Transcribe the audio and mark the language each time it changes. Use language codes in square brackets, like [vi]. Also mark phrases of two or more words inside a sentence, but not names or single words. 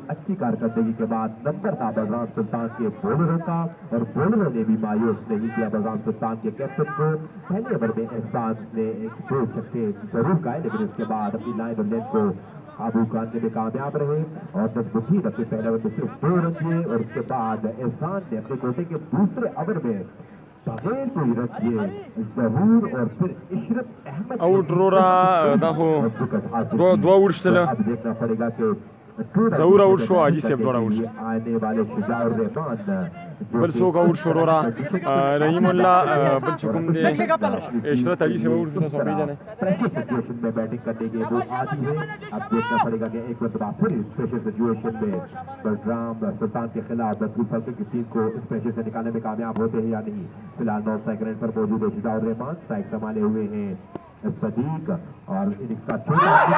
[ur] اچھی کارکردگی کے بعد نمبر تھا بلرام سلطان کے بولروں کا اور بولروں نے بھی مایوس نہیں کیا بلرام سلطان کے کیپٹن کو پہلے اوور میں احسان نے ایک 2 چھکے ضرور کھائے لیکن اس کے بعد اپنی لائن اور لینتھ کو قابو کرنے میں کامیاب رہے اور نجم الدین اپنے پہلے اوور میں صرف 2 رن دیے اور اس کے بعد احسان نے اپنے کوٹے کے دوسرے اوور میں بغیر کوئی رن دیے ظہور اور پھر عشرت احمد [ps] آؤٹ رورا دا خو دو وړشتله [ur] اب دیکھنا پڑے گا کہ [ps] ظہور آؤٹ شو حاجی صاحب دوڑا آؤٹ [ur] آنے والے شجاع الرحمن [ps] بل څوک آؤٹ شو رورا رحیم الله بل چې کوم دی عشرت حاجی صاحب آؤٹ شو پیژنه [ur] پریشر سچویشن میں بیٹنگ کرنے کے وہ عادی ہے اب دیکھنا پڑے گا کہ ایک مرتبہ پھر اس پریشر سچویشن میں بلرام سلطان کے خلاف بدکول فصل کی ٹیم کو اس پریشر سے نکالنے میں کامیاب ہوتے ہیں یا نہیں فی الحال 9 اسٹرائک رن پر موجود ہے شجاع الرحمن اسٹرائک سنبھالے ہوئے ہیں صدیق اور اننگز کا چھوٹا